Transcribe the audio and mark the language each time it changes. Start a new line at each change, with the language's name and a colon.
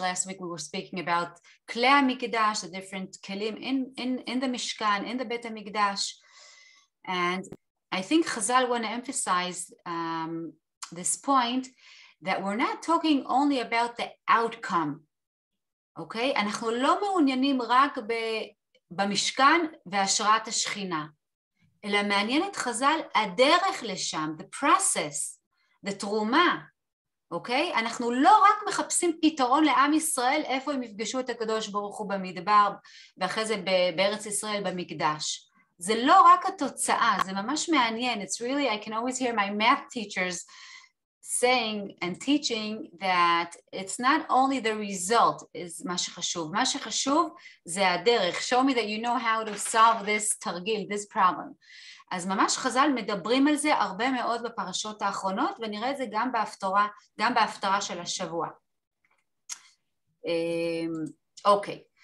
English: Last week we were speaking about כלי המקדש, the different כלים in the Mishkan, in the בית המקדש. And I think Chazal want to emphasize this point, that we're not talking only about the outcome, okay?
Hebrew: אנחנו לא מעוניינים רק במשכן והשראת השכינה. אלא מעניין את חז"ל הדרך לשם,
English: the process,
Hebrew: the תרומה, אוקיי? אנחנו לא רק מחפשים פתרון לעם ישראל, איפה הם יפגשו את הקדוש ברוך הוא במדבר, ואחרי זה בארץ ישראל במקדש. זה לא רק התוצאה, זה ממש מעניין.
English: It's really, I can always hear my math teachers saying and teaching that it's not only the result is
Hebrew: מה שחשוב. מה שחשוב זה הדרך.
English: Show me that you know how to solve this תרגיל, this problem.
Hebrew: אז ממש חז"ל מדברים על זה הרבה מאוד בפרשות האחרונות, ונראה את זה גם בהפטרה של השבוע. אוקיי.